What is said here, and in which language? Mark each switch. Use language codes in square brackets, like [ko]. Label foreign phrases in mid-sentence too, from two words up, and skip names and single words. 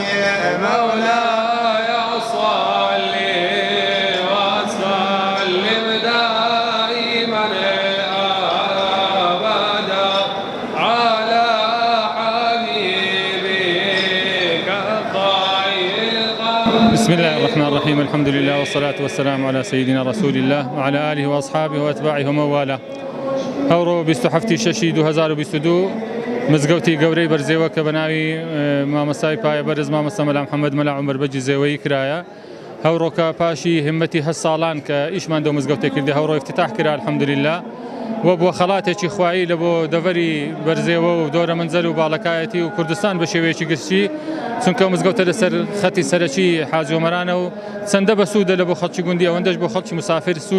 [ar] مولاي صلي وسلم دائما أبدا على حبيبك خير. بسم الله الرحمن الرحيم، الحمد لله والصلاة والسلام على سيدنا رسول الله وعلى آله وأصحابه وأتباعه ومواله. [ckb] هەوڕۆ 27 شەشی 2022 مزگەوتی گەورەی بەرزێوە کە بەناوی مامەسای پایە بەرز مامەستا مەلا محەممەد مەلا عومەر بەجی زێوەی کرایە. هەوڕۆکە پاشی هەمەتی 8 ساڵان کە ئیشمان دە مزگەوتێک کردی هەوڕۆ افتتاح کرا الحەمدولله و بۆ خەڵاتێکی خوایی لە بۆ دەڤەری بەرزێوە و دۆرە منزەر و باڵەکایەتی و کوردستان بە شێوەیەکی گشتی، چونکە مزگەوتە لەسەر خەتی سەرەکی حاجی عومەرانە و چەندە بە سوودە لە بۆ خەڵکی گوندی ئەوەندەش بۆ خەڵکی مسافر سوود